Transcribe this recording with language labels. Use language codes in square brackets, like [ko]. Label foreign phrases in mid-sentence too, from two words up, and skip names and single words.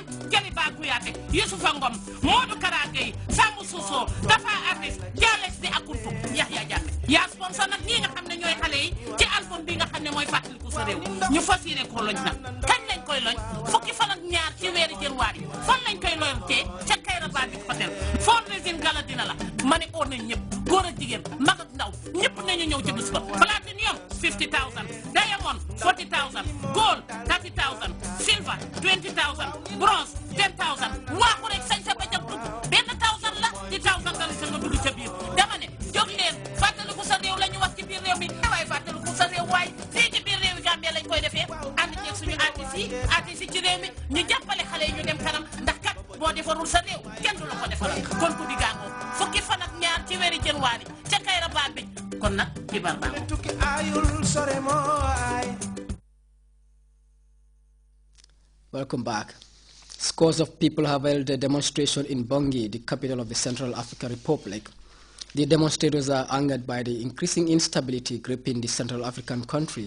[wo] Jaliba Kuyate Youssoufa Ngom Modou Karagay Samou Soso Dafa Artist Jalex di akuntu Yahya Jammeh ya sponsor nak ñi nga xamné ñoy xalé yi ci album bi nga xamné moy fataliku sa rew ñu fasiyé ko loñ nak kañ lañ koy loñ fukki fan ak ñaar ci wéru Janvier fan lañ koy loñ royauté ca Kayra Babik Hotel [en] fundraising gala [wo] dina la ma ne oo nañ ñëpp góor ak jigéen mag ak ndaw ñëpp nañu ñëw ci bis ba platinum 50,000 diamond 40,000 gold 30,000 silver 20,000 bronze 10,000 waaxu rek sañ sa ba jag dugg benn 1,000 la di 1,000 dali sa nga dugg ca biir dama ne jóg leen fàttaliku sa réew la ñu wax ci biir réew mi waaye fàttaliku sa réew waay fii ci biir réew Gambie lañ koy defee ànd ceeg suñu artistes yi ci réew mi ñu jàppale xale yi ñu dem kanam ndax kat boo defarul sa réew kenn du la ko defaral kon ku di gàngoo fukki fan ak ñaar ci weeri Janvier ca Kayra Babik kon nag xibaar baa [en] Welcome back. Scores of people have held a demonstration in Bangui, the capital of the Central African Republic. The demonstrators are angered by the increasing instability gripping the Central African country.